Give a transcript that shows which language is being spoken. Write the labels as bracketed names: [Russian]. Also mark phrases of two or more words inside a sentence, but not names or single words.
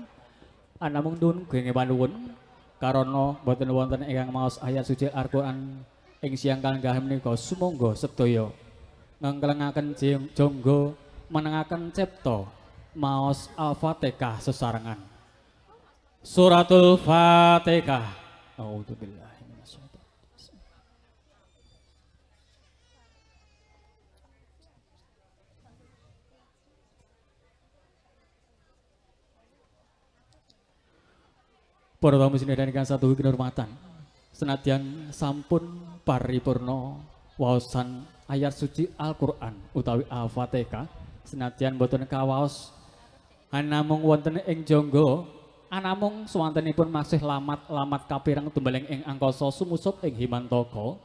[Javanese] Anamung nuwun genging panuwun karana boten wonten ingkang maos ayat suci Al-Qur'an ing siang kanggah menika sumangga sedaya ngengkelengaken jangga menengaken cipta maos Al-Fatihah sesarengan. Suratul Fatihah. [Arabic] أعوذ بالله من الشيطان الرجيم. [Javanese] Para tamu sinedahan ingkang satuhu kinurmatan, senadyan sampun paripurna waosan ayat suci Al-Qur'an utawi Al-Fatihah, senadyan boten kawaos anamung wonten ing jangga, anamung swantenipun masih lamat kapireng tumbaling ing angkasa sumusup ing himantaka.